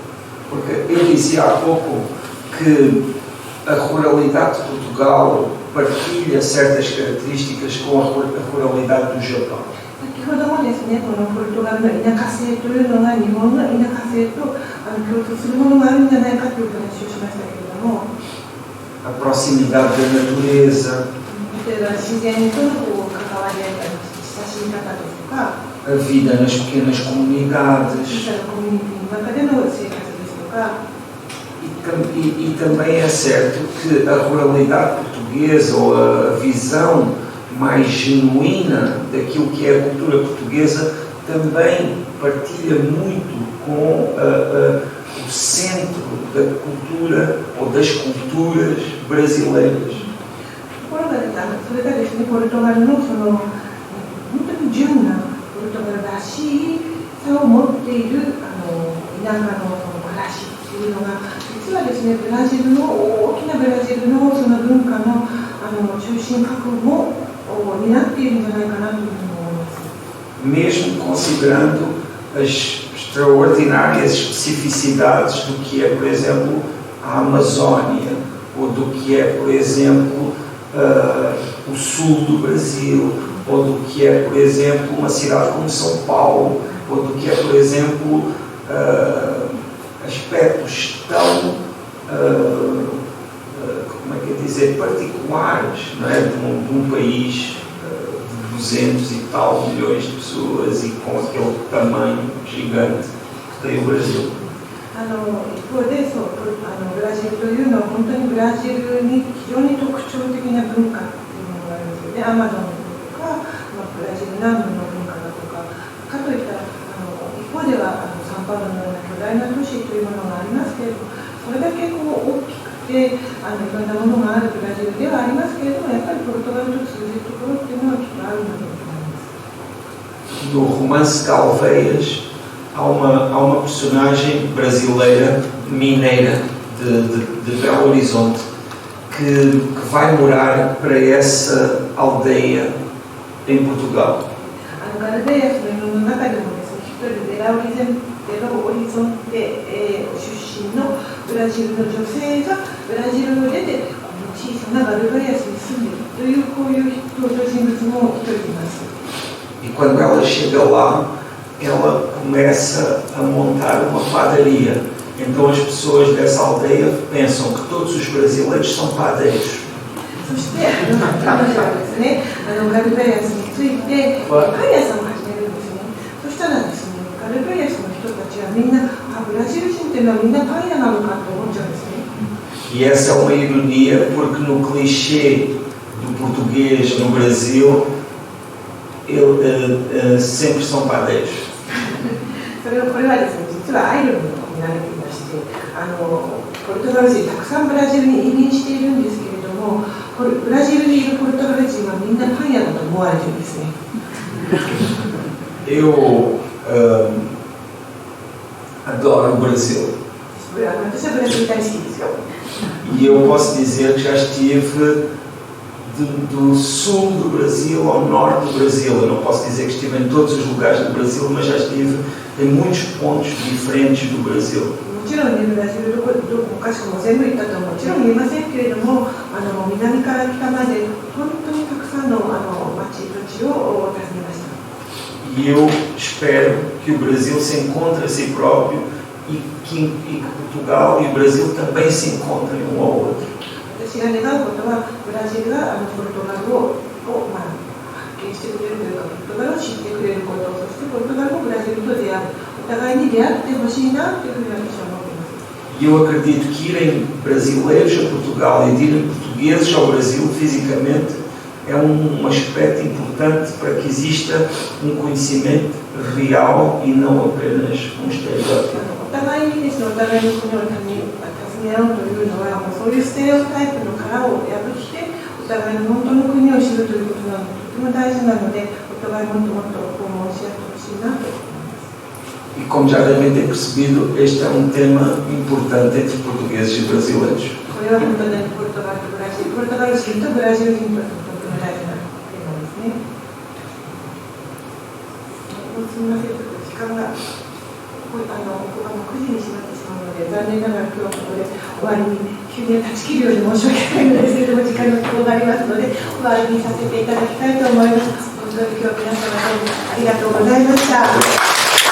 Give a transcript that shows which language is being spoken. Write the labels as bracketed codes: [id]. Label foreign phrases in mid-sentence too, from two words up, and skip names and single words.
[pt] Porque eu dizia há pouco que a ruralidade de Portugal partilha certas características com a ruralidade do Japão. [ja] 先ほどもですね、このポルトガルの田舎性というのが日本の田舎性と共通するものがあるんじゃないかという話をしましたけれども、 [pt] A proximidade da natureza, [ja] 例えば自然との関わり合い、親しみ方ですとか、 [pt] a vida nas pequenas comunidades [ja] 小さなコミュニティの中での生活ですとか、 [pt] e também é certo que a ruralidade portuguesa ou a visão mais genuína daquilo que é a cultura portuguesa também partilha muito com o centro da cultura ou das culturas brasileiras. [ja] ところがそれがですね、ポルトガルのその本当に純なポルトガルらしいさを持っている田舎のその暮らしというのが実はですね、ブラジルの大きなブラジルのその文化の中心核も担っているんじゃないかなというふうに思います。 [pt] Mesmo considerando as extraordinárias especificidades do que é, por exemplo, a Amazónia, ou do que é, por exemplo, o sul do Brasil, ou do que é, por exemplo, uma cidade como São Paulo, ou do que é, por exemplo, aspectos tão, como é que é dizer, particulares, não é? de um país de 200 e tal milhões de pessoas e com aquele tamanho gigante que tem o Brasil. [ja] 一方でブラジルというのは本当にブラジルに非常に特徴的な文化というものがありますよね。アマゾンとか、ブラジル南部の文化だとか、かといったら一方ではサンパウロのような巨大な都市というものがありますけれども、それだけ大きくていろんなものがあるブラジルではありますけれども、やっぱりポルトガルと通じるところっていうのはきっとあるのだと思います。 [pt] No romance Calveias há uma personagem brasileira, mineira, de Belo Horizonte, que vai morar para essa aldeia em Portugal. [ja] ガルベイアスの中でもですね、一人ベロホリゾンテ出身のブラジルの女性がブラジルを出てこの小さなガルベイアスに住んでいるというこういう登場人物も一人います。 [pt] E quando ela chega lá, ela começa a montar uma padaria. Então as pessoas dessa aldeia pensam que todos os brasileiros são padeiros. [ja] そして彼女はですね、ガルベイアスについてパン屋さんを始めるんですね。そしたらですね、ガルベイアスの人たちはみんなブラジル人っていうのはみんなパン屋なのかと思っちゃうんですね。 [pt] E essa é uma ironia porque no clichê do português no Brasil sempre são padeiros. [ja] これはですね、実はアイロンに込められていまして、ポルトガル人たくさんブラジルに移民しているんですけれども、ブラジルにいるポルトガル人はみんなパン屋だと思われているんですね。 [pt] Eu adoro o Brasil. [ja] 私はブラジル大好きですよ。 [pt] E eu posso dizer que já estive do sul do Brasil ao norte do Brasil. Eu não posso dizer que estive em todos os lugares do Brasil, mas já estive em muitos pontos diferentes do Brasil. [ja] もちろんね、ブラジルどこかしくも全部行ったとはもちろん言えませんけれども、南から北まで本当にたくさんの町土地を訪ねました。 [pt] E eu espero que o Brasil se encontre a si próprio e que Portugal e o Brasil também se encontrem um ao outro. [ja] 私が願うことは、ブラジルがポルトガルを発見してくれるというか、ポルトガルを知ってくれること、そしてポルトガルもブラジルと出会う、お互いに出会ってほしいなというふうに私は思っています。 [pt] E eu acredito que irem brasileiros a Portugal e irem portugueses ao Brasil fisicamente é aspecto importante para que exista conhecimento real e não apenas estereótipo. [ja] お互いにですね、お互いの国を訪ね合うというのは、そういうステレオタイプの殻を破ってお互いの本当の国を知るということなので、とても大事なので、お互いもっともっと訪問し合ってほしいなと思います。 [pt] E como já devem ter percebido, este é tema importante entre portugueses e brasileiros. [ja] これは本当にポルトガルとブラジル、ポルトガル人とブラジル人ととても大事なテーマですね。すみません、時間が9時にしまってしまうので、残念ながら今日はここで終わりに急に断ち切るように申し訳ないのですけれども、時間の都合がありますので、終わりにさせていただきたいと思います。本当に今日皆様どうもありがとうございました。